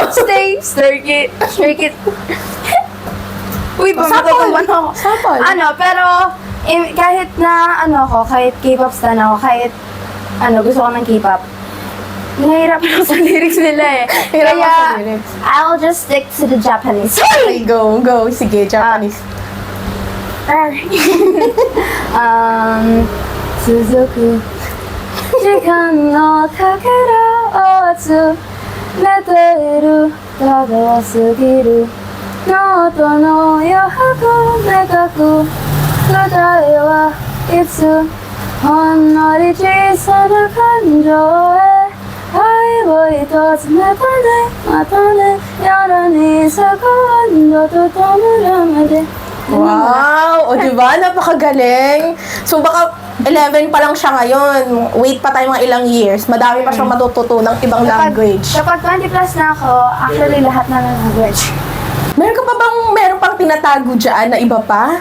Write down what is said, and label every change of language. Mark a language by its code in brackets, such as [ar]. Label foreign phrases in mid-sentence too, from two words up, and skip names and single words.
[tl] Stray Kid. Uy, Sample. pamatutuban ako. Sample. Pero, kahit na, kahit K-pop stan ako, kahit, gusto ko ng K-pop, nahihirapan ako sa lyrics nila eh. Hirapan Kaya, sa lyrics. [en] I'll just stick to the Japanese. Okay, go. [tl] Sige, Japanese. [ja] 続く時間のかけらを集めているただ過ぎるノートの余白めかく答えはいつほんのり小さな感情へ愛を一つまたねまたね夜に咲く温度と灯るまで [tl] Wow! O diba? Napakagaling. So baka 11 pa lang siya ngayon. Wait pa tayo mga ilang years. Madami pa siyang matututunang ibang language. Kapag 20 plus na ako, actually lahat na ng language. Meron pang tinatago dyan na iba pa?